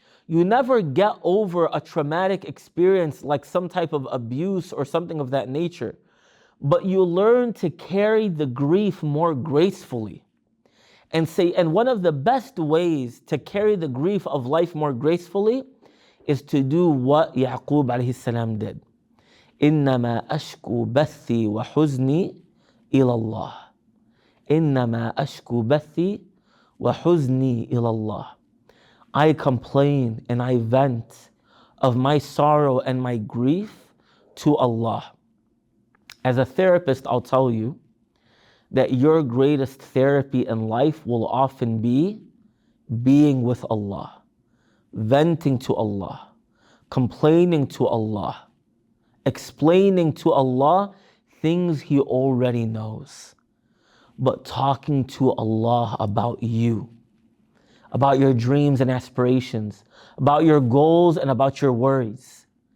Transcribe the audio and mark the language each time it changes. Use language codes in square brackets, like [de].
[en] You never get over a traumatic experience like some type of abuse or something of that nature. But you learn to carry the grief more gracefully. And one of the best ways to carry the grief of life more gracefully is to do what Yaqub alayhi salam did. [ar] إنما أشكو بثي وحزني إلى الله. إنما أشكو بثي وحزني إلى الله. [en] I complain and I vent of my sorrow and my grief to Allah. As a therapist, I'll tell you that your greatest therapy in life will often be being with Allah, venting to Allah, complaining to Allah, explaining to Allah things He already knows, but talking to Allah about you, about your dreams and aspirations, about your goals and about your worries.